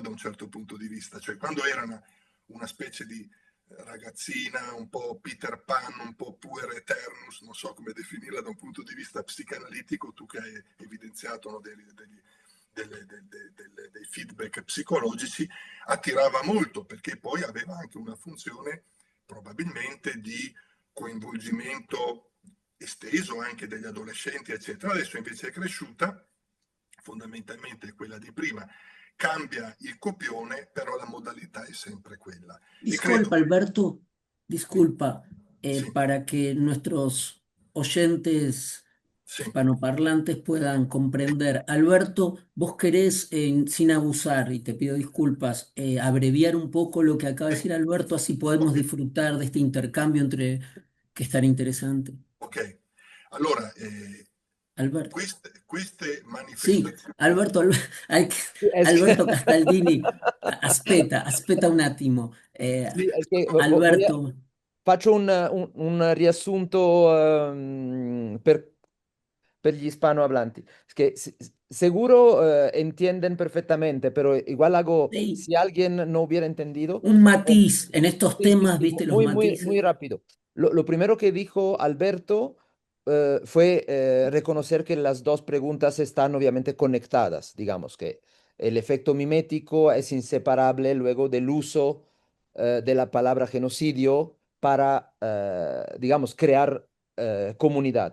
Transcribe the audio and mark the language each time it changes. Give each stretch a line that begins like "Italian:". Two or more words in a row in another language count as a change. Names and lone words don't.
Italian: Da un certo punto di vista. Cioè quando era una specie di ragazzina, un po' Peter Pan, un po'
Latin: puer eternus,
Italian: non so come definirla da un punto di vista psicanalitico, tu che hai evidenziato, no, dei feedback psicologici, attirava molto perché poi aveva anche una funzione probabilmente di coinvolgimento esteso anche degli adolescenti, eccetera. Adesso invece è cresciuta, fondamentalmente quella di prima, cambia il copione, però la modalità è sempre quella. E credo,
Spanish: Disculpa, Alberto, disculpa,
Italian: sì,
Spanish: para que nuestros oyentes
Italian: sì,
Spanish: hispanoparlantes puedan comprender. Alberto, vos querés, sin abusar, y te pido disculpas, abreviar un poco lo que acaba de decir Alberto, así podemos ok, disfrutar de este intercambio entre que es tan interesante.
Italian: ok. Allora, Alberto. queste Sì, manifestazioni,
Spanish: Es que-
Italian: Alberto Castaldini, aspetta un attimo. Sì, è che Alberto, faccio un riassunto per gli hispanohablantes.
Spanish: Es que seguro entienden perfectamente, pero igual hago, sí, si alguien no hubiera entendido, un matiz en estos sí, sí, temas, sí, ¿viste los muy, muy, matices? muy rápido. Lo primero que dijo Alberto fue reconocer que las dos preguntas están obviamente conectadas, digamos que el efecto mimético es inseparable luego del uso de la palabra genocidio para, digamos, crear comunidad.